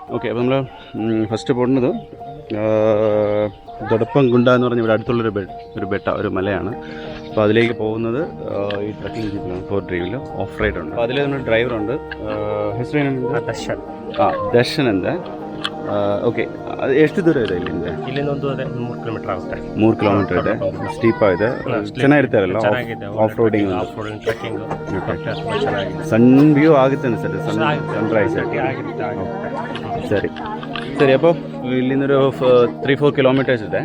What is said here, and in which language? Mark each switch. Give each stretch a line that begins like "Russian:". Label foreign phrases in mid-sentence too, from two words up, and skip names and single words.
Malayalam: അപ്പോൾ നമ്മൾ ഫസ്റ്റ് പോകുന്നത് ദൊടപ്പംകുണ്ട എന്ന് പറഞ്ഞ ഇവിടെ അടുത്തുള്ളൊരു ഒരു മലയാണ്. അപ്പോൾ അതിലേക്ക് പോകുന്നത് ഈ ട്രക്കിംഗ് ജീപ്പിലാണ്, 4 ഡ്രൈവിൽ
English: off ride
Malayalam: ഉണ്ട്. അപ്പോൾ അതിൽ നമ്മുടെ ഡ്രൈവറുണ്ട്.
Kannada: ಹೆಸರು ದರ್ಶನ್. ದರ್ಶನ್ ಅಂತ. ಓಕೆ, ಅದು ಎಷ್ಟು ದೂರ ಇದೆ ಇಲ್ಲಿಂದ? ಇಲ್ಲಿಂದ ಒಂದು 3 ಕಿಲೋಮೀಟರ್ ಆಗುತ್ತೆ. 3 ಕಿಲೋಮೀಟರ್ ಇದೆ. ಸ್ಟೀಪ್ ಇದೆ, ಚೆನ್ನಾಗಿರ್ತಾರಲ್ಲ
English: off roading,
Kannada: ಟ್ರೆಕ್ಕಿಂಗ್.
English: sun view
Kannada: ಆಗುತ್ತೆ ಅನ್ಸುತ್ತೆ, ಸನ್ರೈಸ್. ಸರಿ ಸರಿ.
Malayalam: അപ്പോൾ ഇല്ലിന്നൊരു 3-4 കിലോമീറ്റേഴ്സ് ಇದೆ.